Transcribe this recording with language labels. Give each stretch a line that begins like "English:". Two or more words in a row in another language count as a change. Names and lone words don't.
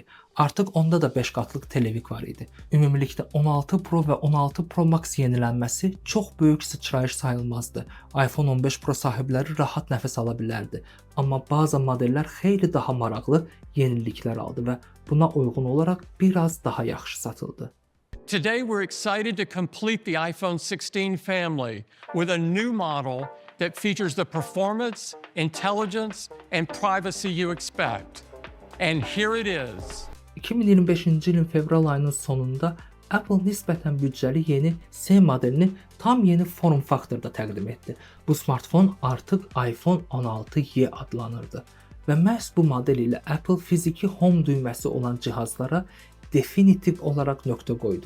Azerbaijani: Artıq onda da 5 qatlıq televik var idi. Ümumilikdə 16 Pro və 16 Pro Max yenilənməsi çox böyük sıçrayış sayılmazdı. iPhone 15 Pro sahibləri rahat nəfəs ala bilərdi. Amma bazı modellər xeyli daha maraqlı yeniliklər aldı və buna uyğun olaraq biraz daha yaxşı satıldı.
English: Today, we're excited to complete the iPhone 16 family with a new model that features the performance, intelligence, and privacy you expect. And here it is.
Azerbaijani: 2025-ci ilin fevral ayının sonunda Apple nisbətən büdcəli yeni C modelini tam yeni form faktorda təqdim etdi. Bu smartfon artıq iPhone 16y adlanırdı və məhz bu model ilə Apple fiziki home düyməsi olan cihazlara definitiv olaraq nöqtə qoydu.